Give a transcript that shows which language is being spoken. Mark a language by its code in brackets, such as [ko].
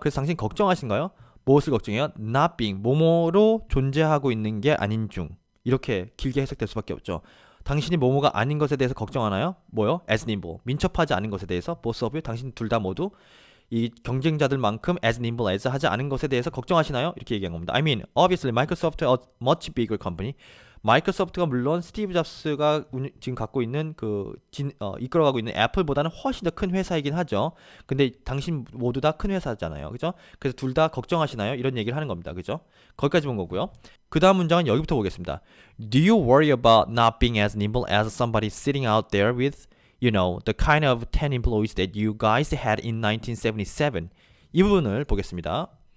[ko] 그래서 당신 걱정하신가요? 무엇을 걱정해요? [en] Not being, [ko] 뭐뭐로 존재하고 있는 게 아닌 중. 이렇게 길게 해석될 수밖에 없죠. 당신이 뭐뭐가 아닌 것에 대해서 걱정하나요? 뭐요? [en] As nimble, [ko] 민첩하지 않은 것에 대해서 [en] both of you, [ko] 당신 둘 다 모두 이 경쟁자들만큼 [en] as nimble as [ko] 하지 않은 것에 대해서 걱정하시나요? 이렇게 얘기한 겁니다. [en] I mean, obviously, Microsoft is a much bigger company. [ko] 마이크로소프트가 물론 스티브 잡스가 지금 갖고 있는 이끌어가고 있는 애플보다는 훨씬 더 큰 회사이긴 하죠. 근데 당신 모두 다 큰 회사잖아요. 그죠? 그래서 둘 다 걱정하시나요? 이런 얘기를 하는 겁니다. 그죠? 거기까지 본 거고요. 그 다음 문장은 여기부터 보겠습니다. [en] Do you worry about not being as nimble as somebody sitting out there with, the kind of 10 employees that you guys had in 1977? [ko] 이 부분을 보겠습니다.